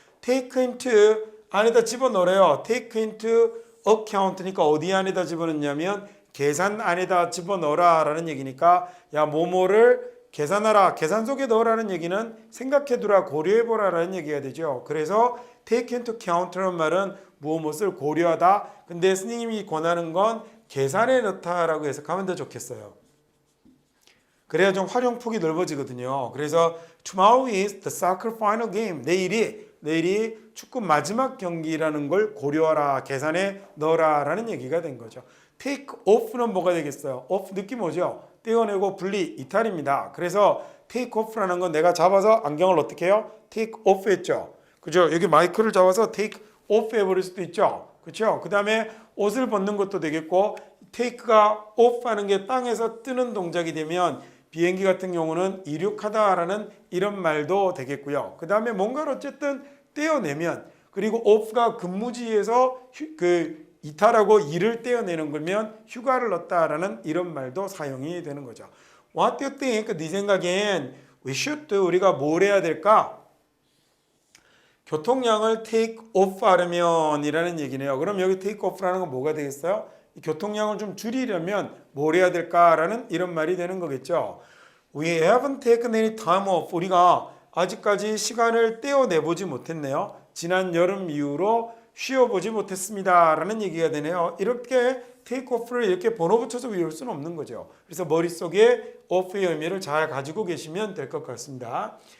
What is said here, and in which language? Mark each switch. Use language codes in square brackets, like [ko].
[ko] take into 안에다 집어넣으래요. take into account니까 어디 안에다 집어넣냐면 계산 안에다 집어넣어라 라는 얘기니까 야 뭐뭐를 계산하라 계산 속에 넣으라는 얘기는 생각해두라 고려해보라 라는 얘기가 되죠. 그래서 take into account라는 말은 무엇을 고려하다 근데 스님이 권하는 건 계산에 넣다라고 해석하면 더 좋겠어요. 그래야 좀 활용폭이 넓어지거든요. 그래서 [en] tomorrow is the soccer final game. [ko] 내일이 축구 마지막 경기라는 걸 고려하라, 계산에 넣어라 라는 얘기가 된 거죠. take off는 뭐가 되겠어요? off 느낌 오죠? 떼어내고 분리, 이탈입니다. 그래서 take off라는 건 내가 잡아서 안경을 어떻게 해요? take off 했죠. 그죠? 여기 마이크를 잡아서 take off 해버릴 수도 있죠. 그렇죠? 그 다음에 옷을 벗는 것도 되겠고 take가 off 하는 게 땅에서 뜨는 동작이 되면 비행기 같은 경우는 이륙하다라는 이런 말도 되겠고요. 그 다음에 뭔가를 어쨌든 떼어내면 그리고 off가 근무지에서 이탈하고 일을 떼어내는 거면 휴가를 넣다라는 이런 말도 사용이 되는 거죠. [en] What do you think? [ko] 네 생각엔 [en] we should do? [ko] 우리가 뭘 해야 될까? 교통량을 take off 하려면 이라는 얘기네요. 그럼 여기 take off라는 건 뭐가 되겠어요? 교통량을 좀 줄이려면 뭘 해야 될까라는 이런 말이 되는 거겠죠. [en] We haven't taken any time off. [ko] 우리가 아직까지 시간을 떼어내보지 못했네요. 지난 여름 이후로 쉬어보지 못했습니다 라는 얘기가 되네요. 이렇게 take off를 이렇게 번호 붙여서 외울 수는 없는 거죠. 그래서 머릿속에 off의 의미를 잘 가지고 계시면 될 것 같습니다.